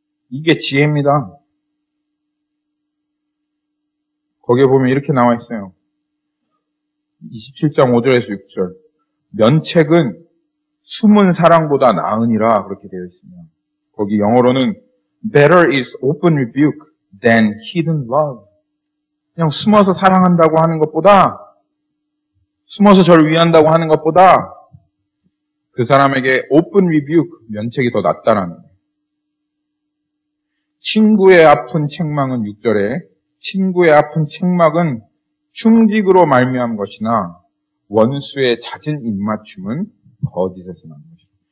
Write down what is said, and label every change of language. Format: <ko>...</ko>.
<ko>이게 지혜입니다. 거기에 보면 이렇게 나와 있어요. 27장 5절에서 6절. 면책은 숨은 사랑보다 나으니라 그렇게 되어 있습니다. 거기 영어로는</ko> <en>Better is open rebuke than hidden love.</en> <ko>그냥 숨어서 사랑한다고 하는 것보다, 숨어서 저를 위한다고 하는 것보다 그 사람에게</ko> <en>open rebuke,</en> <ko>면책이 더 낫다라는 거예요. 친구의 아픈 책망은 6절에 친구의 아픈 책망은 충직으로 말미암은 것이나 원수의 잦은 입맞춤은 거짓에서 나는 것이다.</ko>